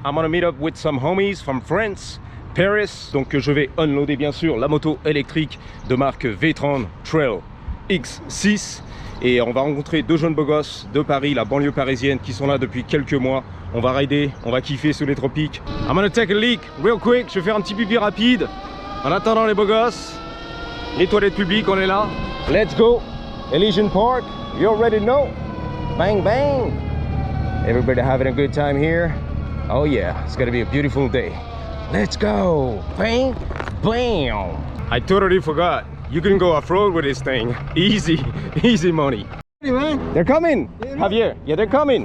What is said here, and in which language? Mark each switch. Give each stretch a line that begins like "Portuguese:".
English: I'm gonna meet up with some homies from France, Paris.
French: Donc je vais unloader bien sûr la moto électrique de marque V-Tron Trail X6. Et on va rencontrer deux jeunes beaux gosses de Paris, la banlieue parisienne, qui sont là depuis quelques mois. On va rider, on va kiffer sous les tropiques.
English: I'm gonna take a leak real quick.
French: Je vais faire un petit pipi rapide. En attendant les beaux gosses, les toilettes publiques, on est là.
English: Let's go. Elysian Park, you already know. Bang, bang. Everybody having a good time here. Oh yeah, it's gonna be a beautiful day. Let's go. Bang, bam. I totally forgot. You can go off-road with this thing. Easy, easy money. They're coming. Javier, yeah, they're coming.